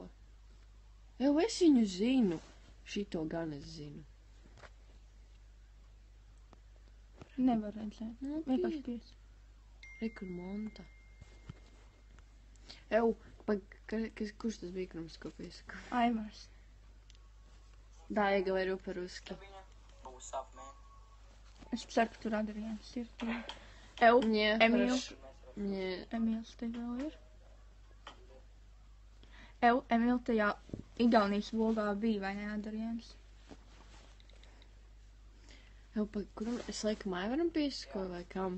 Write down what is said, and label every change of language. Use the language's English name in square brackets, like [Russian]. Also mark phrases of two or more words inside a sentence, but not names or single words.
[Latvian] Jau es viņu zinu. Šito gan es zinu. Nevar redzēt. Vienkārši pies. Rekur Monta. Jau, kurš tas bija, kurš ko piesaka? Aivars. [Russian] Да, я говорю по-русски. [Latvian] Es ceru, ka tur Adrians ir. Emīls. Emīls te vēl ir. Emīl tajā Igaunijas vlogā bija, vai ne, Adrians? Kuram es laikam Aivaram piesakoju vai kam?